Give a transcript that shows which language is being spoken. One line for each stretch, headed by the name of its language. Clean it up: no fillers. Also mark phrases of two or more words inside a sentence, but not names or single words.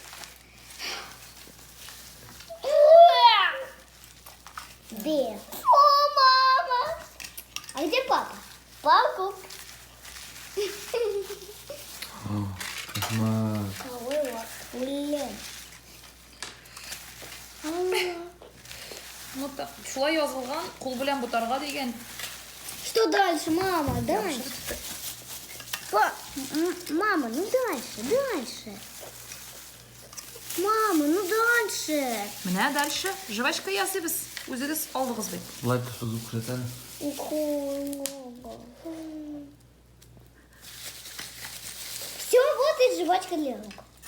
Russian: Где? О, мама! А где папа? Папа Кук. О, кошмар. Блин. Ну,
Tatar: шулай язылган, кул белән бутарга дигән.
Russian: Что дальше, мама? Дальше. Мама, ну дальше. Мама, ну дальше.
Tatar: Менә дальше. Жвачка ясыйбыз. Үзегез алдыгыз бит. Былай сузып күрсәт әле.
Russian: Все, вот и жвачка для рук.